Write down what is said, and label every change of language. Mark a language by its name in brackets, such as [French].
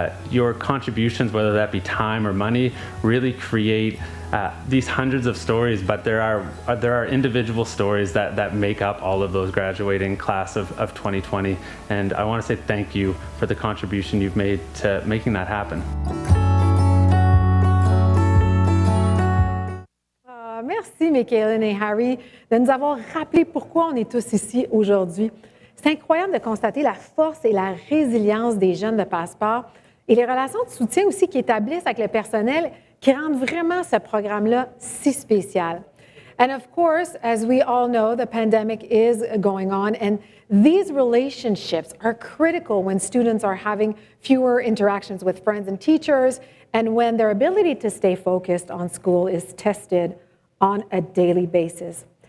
[English] Your contributions, whether that be time or money, really create these hundreds of stories, but there are individual stories that make up all of those graduating class of 2020. And I want to say thank you for the contribution you've made to making that happen. [French] Merci, Michaeline et Harry, de nous avoir rappelé pourquoi on est tous ici aujourd'hui. C'est incroyable de constater la force et la résilience des jeunes de Passeport et les relations de soutien aussi qu'ils établissent avec le personnel qui rendent vraiment ce programme-là si spécial. [English] And of course, as we all know, the pandemic is going on, and these relationships are critical when students are having fewer interactions with friends and teachers, and when their ability to stay focused on school is tested on a daily basis.